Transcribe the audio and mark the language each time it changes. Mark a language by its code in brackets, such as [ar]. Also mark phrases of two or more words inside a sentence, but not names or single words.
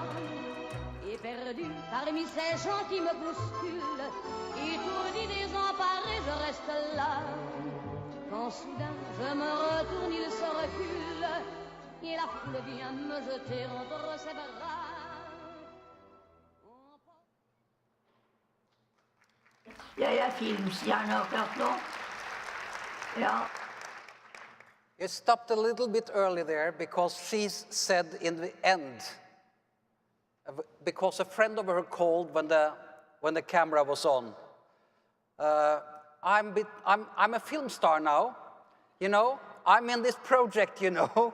[fr] Et perdu parmi ces gens qui me bousculent, étourdi, désemparé, je reste là. Quand soudain je me retourne, il se recule, et la foule vient me jeter entre ses bras. [sv] Jag är filmstjärna akkurat nu. Ja. [en] You stopped a little bit early there because she said in the end, because a friend of her called when the camera was on, I'm a film star now, you know, I'm in this project, you know.